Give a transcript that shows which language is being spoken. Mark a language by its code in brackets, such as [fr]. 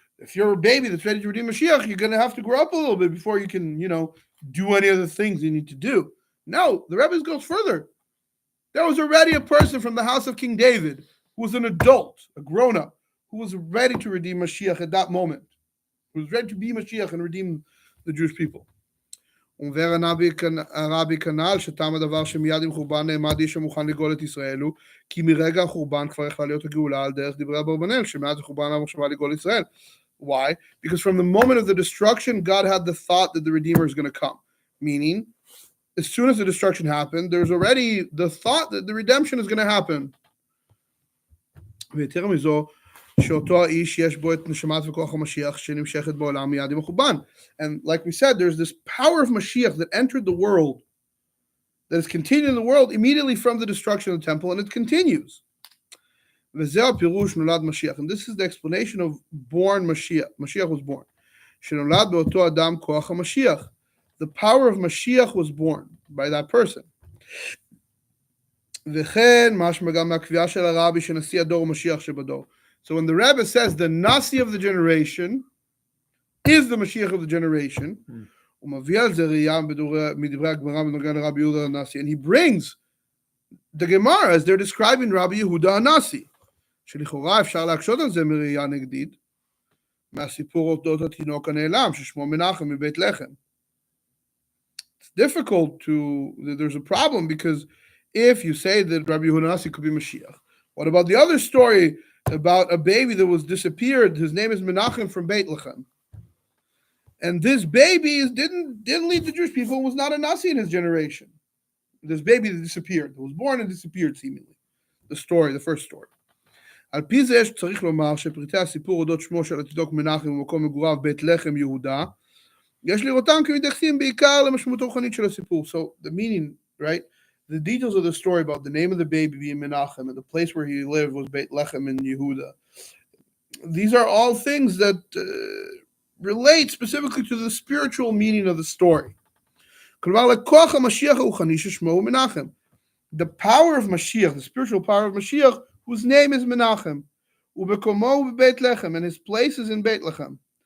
[en] If you're a baby that's ready to redeem Mashiach, you're going to have to grow up a little bit before you can, do any other things you need to do. No, the Rebbe goes further. There was already a person from the house of King David who was an adult, a grown-up, who was ready to redeem Mashiach at that moment, who was ready to be Mashiach and redeem the Jewish people. [he] אומר הרבי כנ"ל שתם הדבר שמיד עם חורבן נעמד איש המוכן לגאול את ישראל הוא כי מרגע החורבן כבר יכלה להיות הגאולה על דרך דברי אברבנאל שמאז החורבן המחשבה לגאול ישראל. [en] Why? Because from the moment of the destruction, God had the thought that the Redeemer is going to come. Meaning, as soon as the destruction happened, there's already the thought that the redemption is going to happen. [he] ויותר מזו, שאותו האיש יש בו את נשמת וכוח המשיח שנמשכת בעולם מיד עם החורבן. [en] And like we said, there's this power of Mashiach that entered the world, that is continuing in the world immediately from the destruction of the temple, and it continues. [he] וזהו הפירוש נולד משיח. [en] And this is the explanation of born Mashiach. Mashiach was born. [he] שנולד באותו אדם כוח המשיח. [en] The power of Mashiach was born by that person. [he] וכן משמע גם מהקביעה של הרבי שנשיא הדור משיח שבדור. [en] So when the Rebbe says the Nasi of the generation is the Mashiach of the generation, [he] ומביא על זה ראייה מדברי הגמרא בנוגע לרבי יהודה הנשיא, [en] and he brings the Gemara as they're describing Rabbi Yehuda הנשיא, [he] שלכאורה אפשר להקשות על זה מראייה נגדית, מהסיפור אודות התינוק הנעלם, ששמו מנחם מבית לחם. [en] It's difficult to, there's a problem because if you say that Rabbi Yehuda Nasi could be Mashiach, what about the other story about a baby that was disappeared? His name is Menachem from Beit Lechem. And this baby didn't lead the Jewish people, was not a Nasi in his generation. This baby that disappeared, that was born and disappeared seemingly. The story, the first story. [he] על פי זה צריך לומר שפרטי הסיפור אודות שמו של התינוק מנחם ומקום מגוריו בית לחם יהודה, יש לראותם כמתייחסים בעיקר למשמעות הרוחנית של הסיפור. [en] So the meaning, right? The details of the story about the name of the baby being Menachem and the place where he lived was Beit Lechem in Yehuda. These are all things that relate specifically to the spiritual meaning of the story. [he] כלומר, לכוח המשיח הרוחני ששמו הוא מנחם. [en] The power of Mashiach, the spiritual power of Mashiach, whose name is Menachem, [he] ובקומו הוא בבית לחם, [en] and his place is in Beit Lechem.